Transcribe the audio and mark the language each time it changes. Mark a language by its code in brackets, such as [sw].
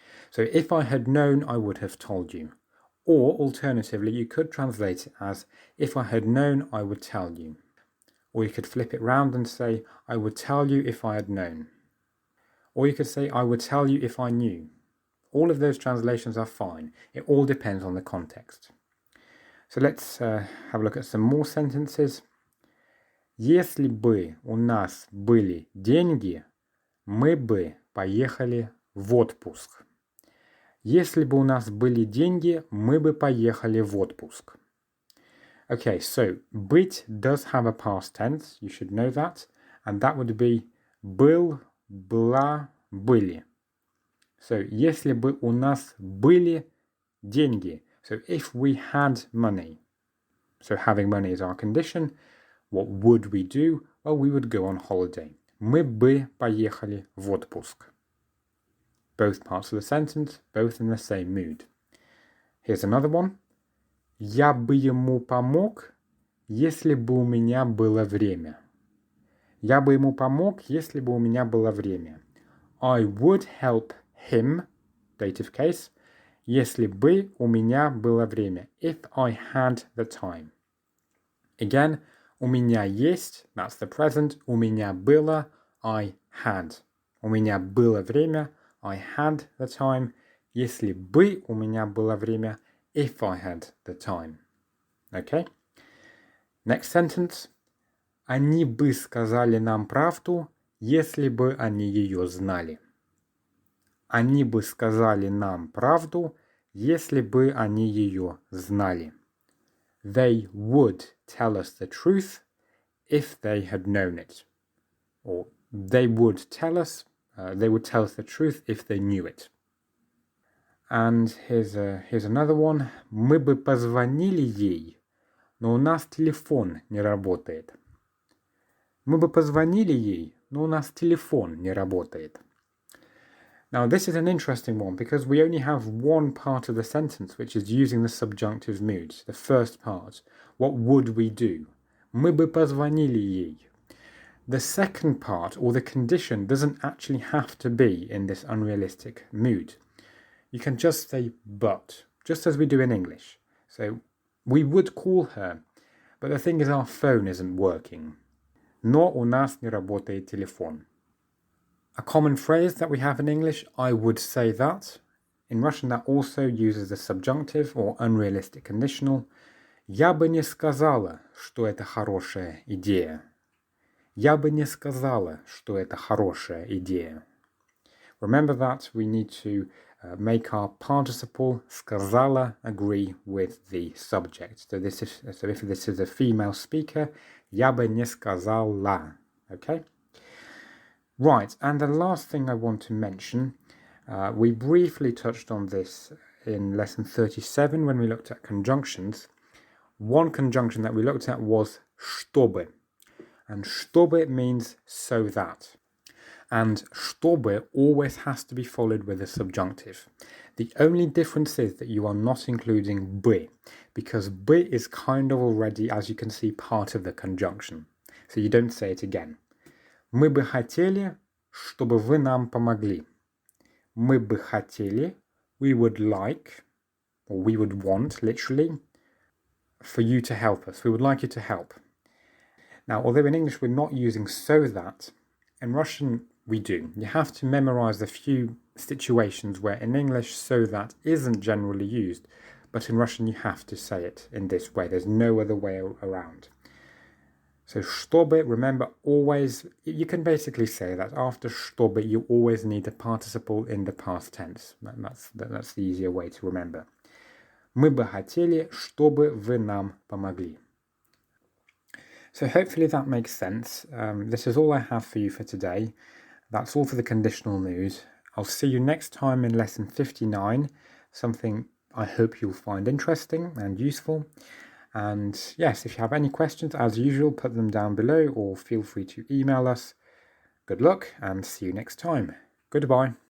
[en] So if I had known, I would have told you. Or alternatively, you could translate it as if I had known, I would tell you. Or you could flip it round and say, I would tell you if I had known. Or you could say, I would tell you if I knew. All of those translations are fine. It all depends on the context. So let's have a look at some more sentences. [ru] Если бы у нас были деньги, мы бы поехали в отпуск. Если бы у нас были деньги, мы бы поехали в отпуск. [en] Okay, so быть does have a past tense, you should know that, and that would be был, была, были. [ru] So, если бы у нас были деньги. [en] So, if we had money. So, having money is our condition. What would we do? Well, we would go on holiday. [ru] Мы бы поехали в отпуск. [en] Both parts of the sentence, both in the same mood. Here's another one. [ru] Я бы ему помог, если бы у меня было время. Я бы ему помог, если бы у меня было время. [en] I would help him, dative case, [ru] если бы у меня было время. [en] If I had the time. Again, [ru] у меня есть, [en] that's the present. [ru] У меня было, [en] I had. [ru] У меня было время, [en] I had the time. [ru] Если бы у меня было время, [en] if I had the time. Okay? Next sentence. [ru] Они бы сказали нам правду, если бы они ее знали. Они бы сказали нам правду, если бы они ее знали. [en] They would tell us the truth if they had known it. Or they would tell us the truth if they knew it. And here's another one. [ru] Мы бы позвонили ей, но у нас телефон не работает. Мы бы позвонили ей, но у нас телефон не работает. [en] Now this is an interesting one because we only have one part of the sentence which is using the subjunctive mood, the first part. What would we do? [ru] Мы бы позвонили ей. [en] The second part, or the condition, doesn't actually have to be in this unrealistic mood. You can just say but, just as we do in English. So we would call her, but the thing is our phone isn't working. [ru] Но у нас не работает телефон. [en] A common phrase that we have in English, I would say that. In Russian, that also uses the subjunctive or unrealistic conditional. [ru] Я бы не сказала, что это хорошая идея. Я бы не сказала, что это хорошая идея. [en] Remember that we need to make our participle сказала agree with the subject. So if this is a female speaker, [ru] я бы не сказала. [en] Okay? Right, and the last thing I want to mention, we briefly touched on this in lesson 37 when we looked at conjunctions. One conjunction that we looked at was чтобы. And чтобы means so that. And чтобы always has to be followed with a subjunctive. The only difference is that you are not including бы, because бы is kind of already, as you can see, part of the conjunction. So you don't say it again. [ru] Мы бы хотели, чтобы вы нам помогли. Мы бы хотели, [en] we would like, or we would want, literally, for you to help us. We would like you to help. Now, although in English we're not using so that, in Russian we do. You have to memorize a few situations where in English so that isn't generally used, but in Russian you have to say it in this way. There's no other way around. So чтобы, remember, always, you can basically say that after чтобы you always need a participle in the past tense. That's the easier way to remember. [ru] Мы бы хотели, чтобы вы нам помогли. [en] So hopefully that makes sense. This is all I have for you for today. That's all for the conditional mood. I'll see you next time in lesson 59, something I hope you'll find interesting and useful. And yes, if you have any questions, as usual, put them down below or feel free to email us. Good luck and see you next time. Goodbye.